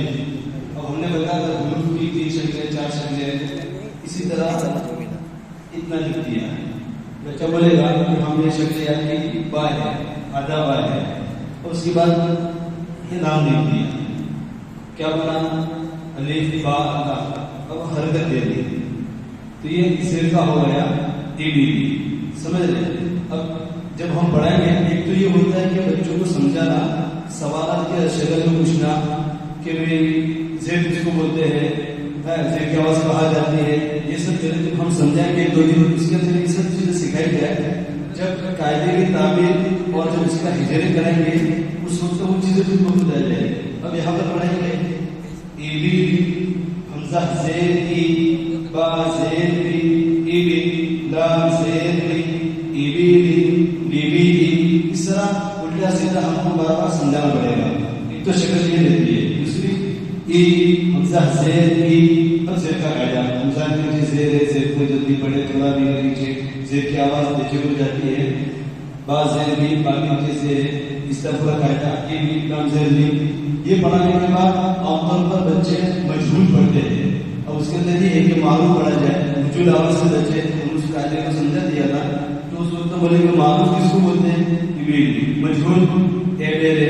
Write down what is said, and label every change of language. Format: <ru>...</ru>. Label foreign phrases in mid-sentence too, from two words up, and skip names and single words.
<ur>اب ہم نے بتایا کہ حروف کی 3 شکلیں 4 شکلیں اسی طرح اتنا لکھ دیا ہے. بچہ بولے گا کہ ہم نے شکل یاد کی با ہے، آدھا با ہے، اور اس کے بعد یہ نام لکھ دیا. کیا بنا؟ الف با تا. اب حرکت دے دی تو یہ زیر کا ہو گیا اے بی بی. سمجھ رہے؟ اب جب ہم پڑھائیں گے ایک تو یہ ہوتا ہے کہ بچوں کو سمجھانا، سوالات کے شکل میں پوچھنا کہ بھائی زیر کس کو بولتے ہیں، زیر کی آواز کہا جاتی ہے، یہ سب چیزیں جب ہم سمجھائیں گے 2 دن اس کے اندر یہ سب چیزیں سکھائی جائے. جب قاعدے کی تعبیر اور جب اس کا ہجرے کریں گے اس وقت وہ چیزیں بھی بہت آ جائے. اب یہاں پر پڑھیں گے اے بی حمزہ زیر ای، با زیر بی، ای بی، لام زیر بی، ای بی بی، بی بی. اس طرح الٹا سیدھا ہم کو بار بار سمجھانا پڑے گا. ایک تو شکل یہ رہتی ہے، دوسری ای حمزہ زیر ای. اب زیر کا قاعدہ، حمزہ کے نیچے زیر ہے، زیر کو جلدی پڑھے تھوڑا بھی نیچے زیر کی آواز نیچے ہو جاتی ہے. با زیر بی، با کے نیچے زیر ہے، اس طرح پورا قاعدہ ای بی لام زیر بی. یہ پڑھانے کے بعد عام طور پر بچے مجہول پڑھتے ہیں. اب اس کے اندر یہ ہے کہ معروف پڑھا جائے، مجھول آواز سے بچے. ہم اس قاعدے کو سمجھا دیا تھا تو اس وقت بولے کہ معروف کس کو بولتے ہیں؟ مجہول اے بے.</ur>